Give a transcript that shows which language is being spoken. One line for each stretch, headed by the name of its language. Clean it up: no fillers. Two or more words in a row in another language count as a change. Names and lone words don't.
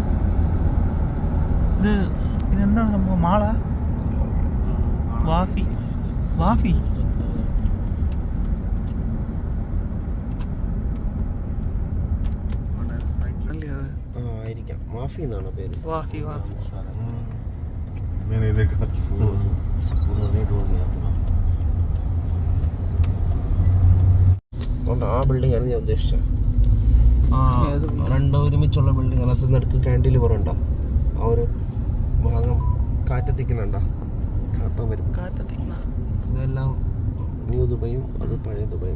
Malayalam: ഇതെന്താണ് സംഭവം? മാള വാഫി വാഫി അല്ലേ അത്? ആയിരിക്കാം. മാഫി എന്നാണ് പേര്. വാഫി വാഫി
Hindi: मैंने देखा पूरा रेड हो गया पूरा.
Malayalam: അതുകൊണ്ട് ആ ബിൽഡിംഗ് ആയിരുന്നു ഞാൻ ഉദ്ദേശിച്ചത്. രണ്ടോ ഒരുമിച്ചുള്ള ബിൽഡിംഗ് അതിനകത്ത് നടുക്ക് കാൻഡിലിവർ ഉണ്ടോ? ആ ഒരു ഭാഗം കാറ്റത്തിക്കുന്നുണ്ടോ? അപ്പം വരും. കാറ്റത്തിക്കുന്ന ഇതെല്ലാം ന്യൂ ദുബൈയും അത് പഴയ ദുബൈയും.